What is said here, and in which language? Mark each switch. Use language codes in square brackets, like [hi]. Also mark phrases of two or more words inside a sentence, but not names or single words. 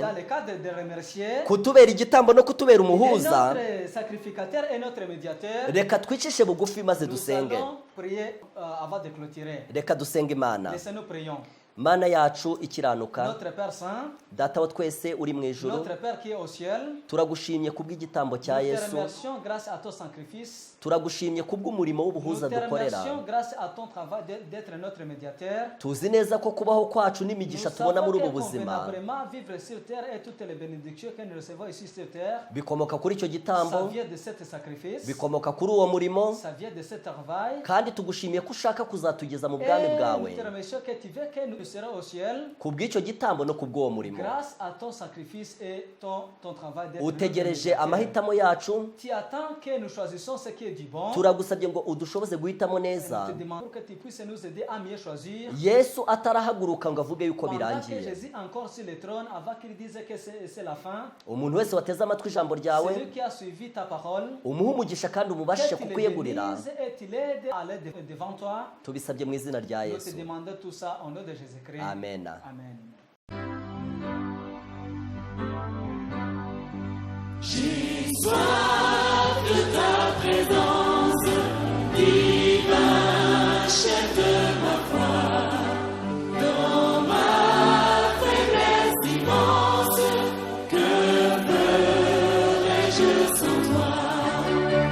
[fr] dans le cadre de remercier, [rw] kutubera igitambo no kutubera [fr] il est [rw] umuhuza, [fr] notre sacrificateur et notre médiateur. [rw] reka twicishe bugufi maze [fr] Nous [rw] dusenge. [fr] allons prier avant de clôturer. [rw] Reka dusenge Imana. [fr] Laissez-nous prions. [rw] Mana yacu ikiranuka, [fr] Notre Père Saint, [rw] data wa twese uri mu ijuru, [fr] notre Père qui est au ciel, [rw] turagushimye kubw'igitambo cya [fr] nous te [rw] Yesu, [fr] remercions grâce à ton sacrifice. [rw] turagushimye kubw'umurimo [fr] Nous [rw] w'ubuhuza [fr] te [rw] dukorera. [fr] remercions grâce à ton travail d'être notre médiateur. [rw] Tuzi neza ko kubaho kwacu [fr] Nous [rw] n'imigisha [fr] savons [rw] tubona muri [fr] que [rw] ubu buzima [fr] convenablement vivre sur terre et toutes les bénédictions que nous recevons ici sur terre, [rw] bikomoka kuri icyo [fr] ça [rw] gitambo, [fr] vient de cet sacrifice, [rw] bikomoka kuri uwo murimo, [fr] ça vient de ce travail. [rw] kandi tugushimiye ko ushaka kuzatugeza mu bwami [fr] Et [rw] bwawe [fr] nous te remercions que tu veux que nous serons au ciel [rw] kubw'icyo gitambo no kubw'uwo murimo. [fr] grâce à ton sacrifice et ton travail d'être notre [rw] Utegereje [fr] médiateur. [rw] amahitamo yacu, [fr] Tu attends que nous choisissons ce qui est du bon. [rw] turagusabye ngo udushoboze guhitamo neza, [fr] Nous te demandons que tu puisses nous aider à mieux choisir. [rw] Yesu atarahaguruka ngo avuge yuko [fr] Pendant que [rw] birangiye. [fr] Jésus encore sur le trône, avant qu'il dise que c'est la fin, [rw] Umuntu wese wateze amatwi ijambo ryawe, [fr] celui qui a suivi ta parole, [rw] umuhe umugisha kandi umubashishe [fr] que tu le [rw] kukwiyegurira, [fr] bénisses et tu l'aides à aller devant toi. [rw] tubisabye mu izina rya [fr] Nous te [rw] Yesu, [fr] demandons tout ça au nom de Jésus-Christ. [rw] amen. [fr] Amen. J'ai soif de ta présence, divin chef de ma foi, dans ma faiblesse immense, que ferais-je sans toi?